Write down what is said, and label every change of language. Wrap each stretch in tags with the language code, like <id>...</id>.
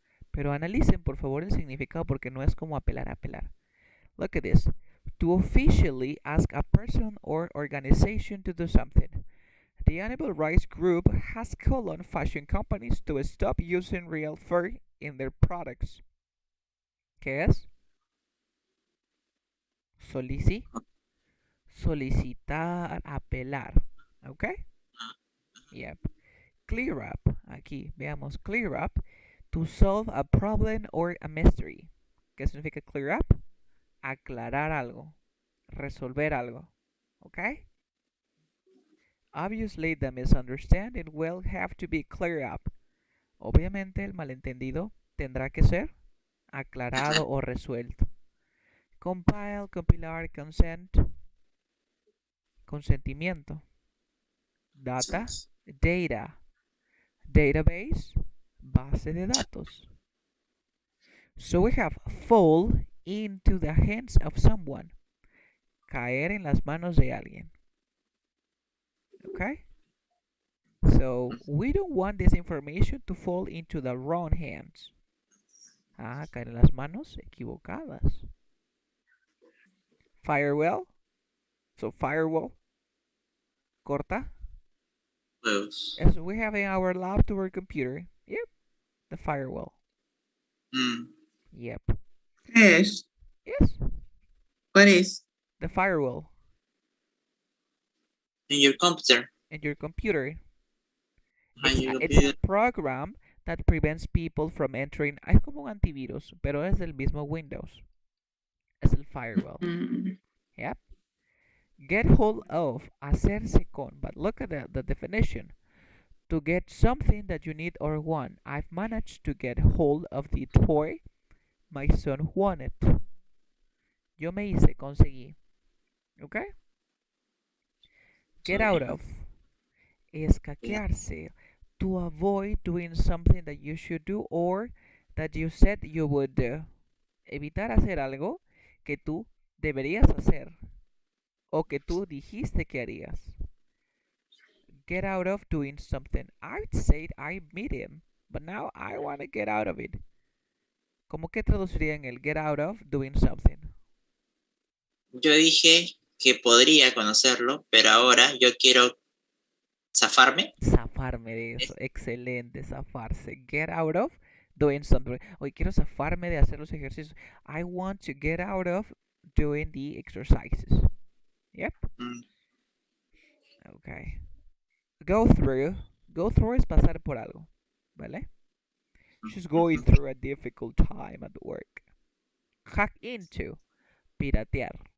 <es>Pero analicen por favor el significado porque no es como apelar, apelar.</es> <en>Look at this. To officially ask a person or organization to do something. The animal rights group has called on fashion companies to stop using real fur in their products.</en> <es>¿Qué es? Solicitar, apelar. Okay? Yep. Clear up. Aquí, veamos. Clear up.</es> <en>To solve a problem or a mystery.</en> <es>¿Qué significa clear up? Aclarar algo. Resolver algo. Okay?</es> <en>Obviously, the misunderstanding will have to be cleared up.</en> <es>Obviamente, el malentendido tendrá que ser aclarado o resuelto. Compile, compilar, consent, consentimiento. Data, data. Database, base de datos.</es> <en>So we have fall into the hands of someone.</en> <es>Caer en las manos de alguien.</es> <en>Okay? So we don't want this information to fall into the wrong hands.</en> <es>Caer en las manos equivocadas.</es> <en>Firewall. So firewall. Corta. As we have in our lab to our computer. Yep. The firewall. Yep. Yes. Yes. What is? The firewall In your computer. in your computer. On your It's a computer. program that prevents people from entering.</en> <es>Es como un antivirus, pero es del mismo Windows. Es el firewall. Mm,</es> <en>Yep. Get hold of, hacerse con. But look at the definition. To get something that you need or want. I've managed to get hold of the toy my son wanted.</en> <es>Yo me hice, conseguí. Okay? Get out of. Escaquearse.</es> <en>To avoid doing something that you should do or that you said you would do.</en> <es>Evitar hacer algo que tú deberías hacer o que tú dijiste que harías.</es> <en>Get out of doing something. I'd say I meet him, but now I want to get out of it.</en> <es>¿Cómo que traduciría en el get out of doing something? Yo dije que podría conocerlo, pero ahora yo quiero zafarme. Zafarme de eso. Excelente, zafarse.</es> <en>Get out of doing something.</en> <es>Hoy quiero zafarme de hacer los ejercicios.</es> <en>I want to get out of doing the exercises. Yep. Mm,</en> <es>Okay. Go through. Go through es pasar por algo. ¿Vale?</es> <en>She's going through a difficult time at work. Hack into. Piratear.</en>